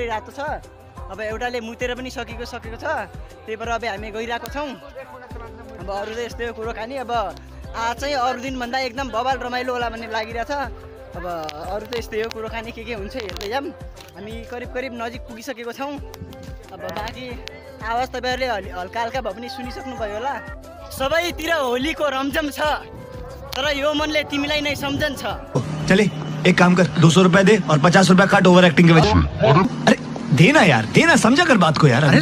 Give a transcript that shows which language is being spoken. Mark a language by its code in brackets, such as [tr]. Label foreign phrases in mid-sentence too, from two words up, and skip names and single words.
[ne] रातो छ अब एउटाले मुतेर पनि सकेको छ त्यही भएर अब हामी गइरहेको छौँ अब अरू त यस्तै कुरो खाने अब आज चाहिँ अरू दिनभन्दा एकदम बबाल रमाइलो होला भन्ने लागिरहेछ अब अरू त यस्तै हो कुरो खाने के हुन्छ हेर्दै जाऊँ हामी करिब नजिक पुगिसकेको छौँ अब बाँकी आवाज तपाईँहरूले हल्का हल्का भए पनि सुनिसक्नुभयो होला सबैतिर होलीको रमझम छ तर यो मनले तिमीलाई नै सम्झन्छ [hi] चले एक काम कर 200 रुपए दे और 50 रुपए काट [en] over acting [hi] के वजह अरे देना यार देना समझा कर बात को यार अरे